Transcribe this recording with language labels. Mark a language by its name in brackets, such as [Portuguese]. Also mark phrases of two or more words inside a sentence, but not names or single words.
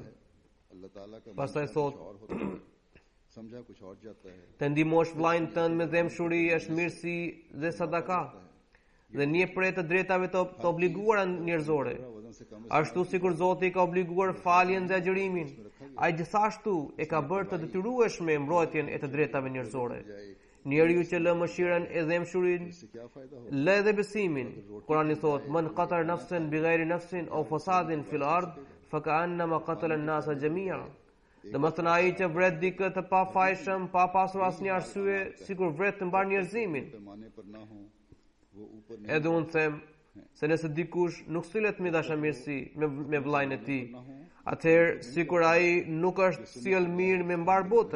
[Albanian] Pastaj thot, të ndihmosh vllajën tënd me dëmshuri është mirësi dhe sadaka, dhe një prej të drejtave të obliguara njerëzore. Ashtu sikur Zoti ka obliguar faljen dhe agjërimin, ai gjithashtu e ka bërë të detyrueshme mbrojtjen e të drejtave njerëzore. Njeriu që lë mëshirën e dëmshurin, lë edhe besimin. Kurani thot: [Arabic] "من قتل نفسا بغير نفس أو فساد في الأرض فكأنما قتل الناس جميعا." [Albanian] Domethënë ai që vret dikë të pafajshëm, pa pasur asnjë arsye, sikur vret të mbar njerëzimin. Edhe unë them se nëse dikush nuk sillet me dashamirësi me vllajën e tij, atëherë sikur ai nuk është sjell mirë me mbar botën.